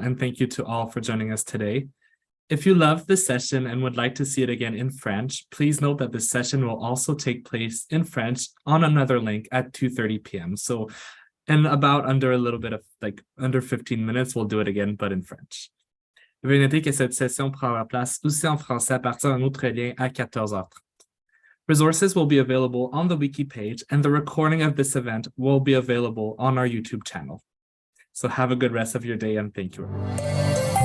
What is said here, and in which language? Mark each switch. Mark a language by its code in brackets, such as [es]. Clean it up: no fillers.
[en] And thank you to all for joining us today. If you loved this session and would like to see it again in French, please note that this session will also take place in French on another link at 2:30 p.m. So in about under 15 minutes, we'll do it again, but in French. [fr] Veuillez noter que cette session prendra place aussi en français à partir d'un autre lien à 14h30. [en] Resources will be available on the wiki page, and the recording of this event will be available on our YouTube channel. So have a good rest of your day, and thank you.